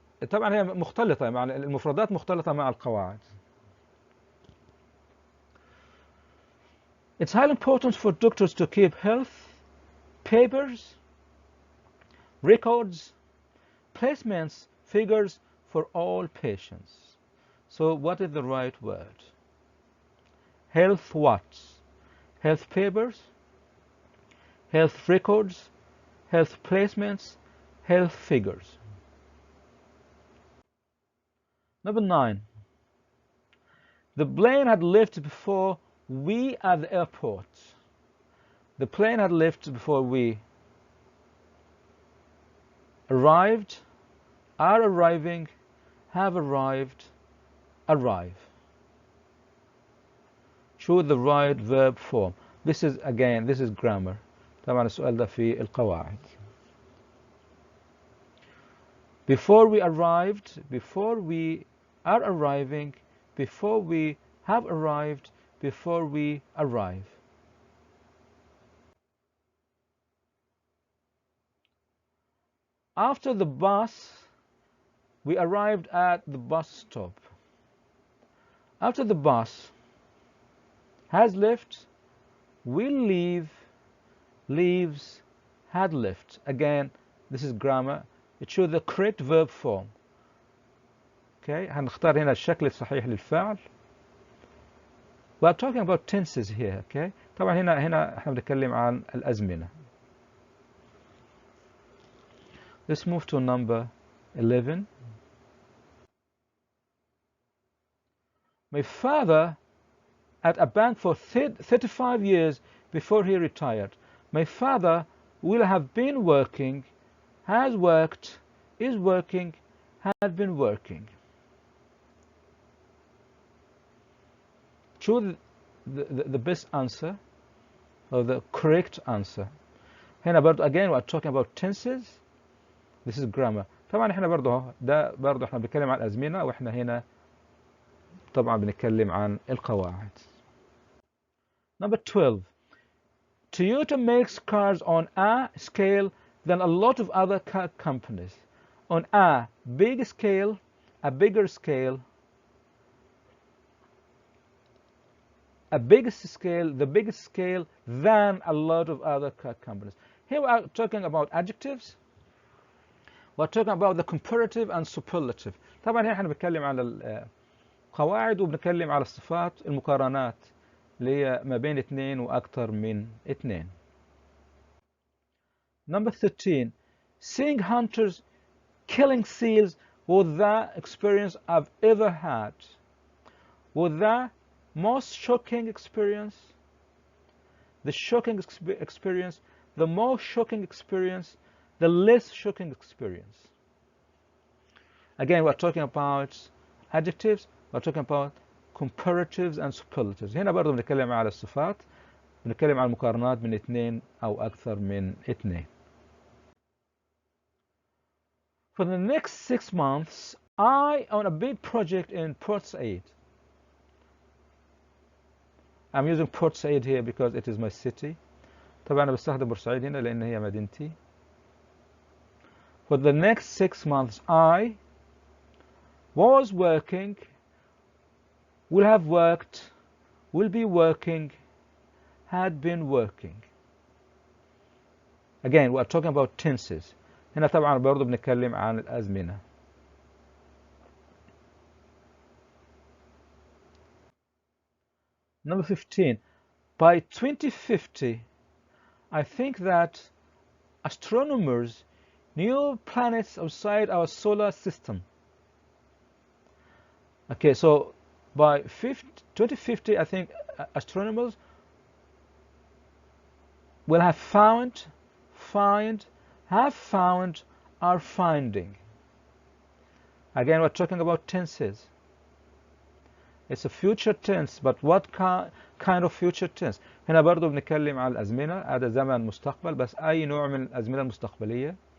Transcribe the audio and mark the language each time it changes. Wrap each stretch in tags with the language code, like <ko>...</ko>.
<ar>طبعا هي مختلطة، مع المفردات مختلطة مع القواعد.</ar> <en>It's highly important for doctors to keep health, papers, records, placements, figures for all patients. So what is the right word? Health what? Health papers, health records, health placements, health figures. Number 9. The plane had left before we at the airport. The plane had left before we arrived, are arriving, have arrived, arrive. Choose the right verb form. This is again, this is grammar.</en> <ar>طبعا السؤال ده في القواعد.</ar> <en>Before we arrived, before we are arriving, before we have arrived, before we arrive. After the bus, we arrived at the bus stop. After the bus has left, will leave, leaves, had left. Again, this is grammar. It shows the correct verb form.</en> <ar>Okay, هنختار هنا الشكل الصحيح للفعل.</ar> <en>We're talking about tenses here.</en> <ar>Okay, طبعا هنا احنا بنتكلم عن الأزمنة.</ar> <en>Let's move to number 11. My father at a bank for 35 years before he retired. My father will have been working, has worked, is working, had been working. Choose the best answer or the correct answer.</en> <ar>هنا برضو</ar> <en>again we're talking about tenses. This is grammar.</en> <ar>طبعا احنا برضو ده برضو احنا بنتكلم عن الأزمنة واحنا هنا طبعا بنتكلم عن القواعد.</ar> <en>Number 12. Toyota makes cars on a scale than a lot of other car companies. On a big scale, a bigger scale, a biggest scale, the biggest scale than a lot of other car companies. Here we are talking about adjectives. We're talking about the comparative and superlative.</en> <ar>طبعا هنا احنا بنتكلم على القواعد وبنتكلم على الصفات المقارنات اللي هي ما بين اثنين واكثر من اثنين.</ar> <en>Number 13. Seeing hunters killing seals was the experience I've ever had. Was the most shocking experience, the shocking experience, the most shocking experience, the less shocking experience. Again, we're talking about adjectives, we're talking about comparatives and superlatives.</en> <ar>هنا برضو بنتكلم على الصفات، بنتكلم على المقارنات من اثنين أو أكثر من اثنين.</ar> <en>For the next 6 months, I own a big project in Port Said. I'm using Port Said here because it is my city.</en> <ar>طبعا أنا بستخدم بورسعيد هنا لأن هي مدينتي.</ar> <en>For the next 6 months, I was working, will have worked, will be working, had been working. Again, we're talking about tenses.</en> <ar>هنا طبعا برضو بنتكلم عن الأزمنة.</ar> <en>Number 15. By 2050, I think that astronomers knew planets outside our solar system. Okay, so by 2050, I think astronomers will have found, find, have found, are finding. Again, we're talking about tenses. It's a future tense, but what kind of future tense?</en> <ar>هنا برضو بنتكلم على الأزمنة. هذا زمن مستقبل بس أي نوع من الأزمنة المستقبلية.</ar>